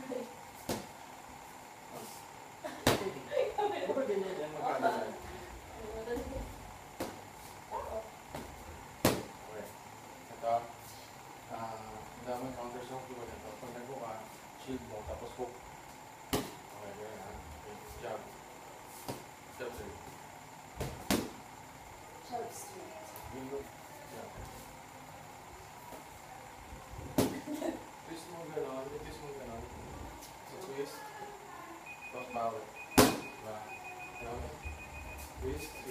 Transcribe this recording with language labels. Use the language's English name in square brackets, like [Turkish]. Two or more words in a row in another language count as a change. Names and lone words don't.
[Filipino] Bakit ganyan yan? Magkano yan? Okay. Ito. Ang daming [English] counter stroke [Filipino] ko nito. Pag nag ka, shield mo, tapos hook. Okay, ganyan ha. Okay, jab. Jab sa'yo. [English] Jab straight. [Filipino] Yun good. Jab. Twist mo gano'n. Twist mo gano'n. So, twist. Tapos bawal. Diba? Gano'n. Twist. Sige.